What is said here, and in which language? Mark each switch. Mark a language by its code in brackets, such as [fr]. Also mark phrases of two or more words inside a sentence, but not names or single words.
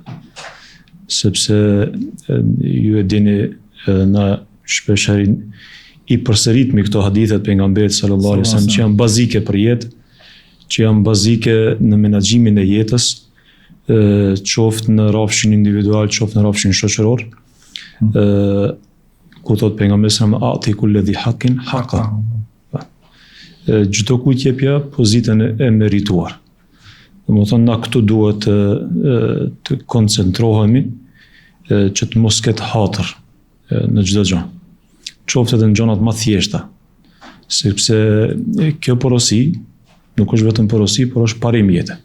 [sq] Sepse ju e dini edhe na shpesh i përsëritmi këto hadithet pejgamberit [ar] صلى الله عليه وسلم [sq] që janë bazike për jetë, që janë bazike në menaxhimin e jetës, qoftë në rrafshin individual, qoftë në rrafshin shoqëror. Ku thot pejgamberi [ar] صلى الله عليه وسلم أعط كل ذي حق حقه. [sq] Çdo kujt jepja pozitën e merituar. Domethënë na këtu duhet të koncentrohemi që të mos ketë hatër në çdo gjë. Qoftë edhe në gjonat më thjeshta, sepse kjo porosi nuk është vetëm porosi, por është parim jete.